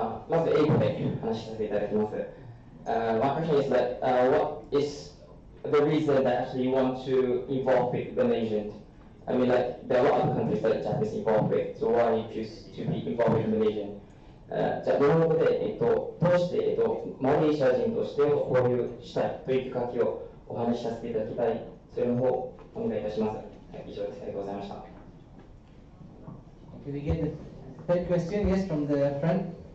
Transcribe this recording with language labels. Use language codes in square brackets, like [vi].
[ja] まず英語で話しさせていただきます。 [en] My question is that what is the reason that actually you want to involve with the Malaysian? I mean, like, there are a lot of countries that Japanese involved with, so why you choose to be involved with Malaysian? [ja] じゃあ、どのことで、どうして、マレーシア人として交流したいというきっかけをお話しさせていただきたい、それの方をお願いいたします。以上です。ありがとうございました。 [en] Okay, we get the third question, yes, from the front.